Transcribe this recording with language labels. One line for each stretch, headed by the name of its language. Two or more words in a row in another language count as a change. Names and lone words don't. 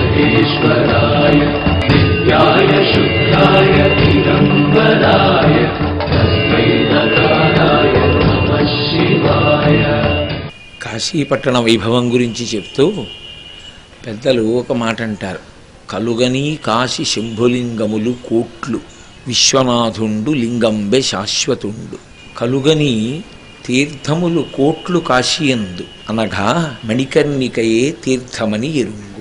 Sanskrit: विश्वेश्वराय नित्याय शुद्धाय दिगम्बराय तस्मै नकाराय नमः शिवाय।
Telugu: కాశీపట్టణ వైభవం గురించి చెప్తూ పెద్దలు ఒక మాట అంటారు. కలుగని కాశీ శంభులింగములు కోట్లు విశ్వనాథుండు లింగంబె శాశ్వతుండు. కలుగని తీర్థములు కోట్లు కాశీయందు అనగా మణికర్ణికయే తీర్థమని ఎరుంగు.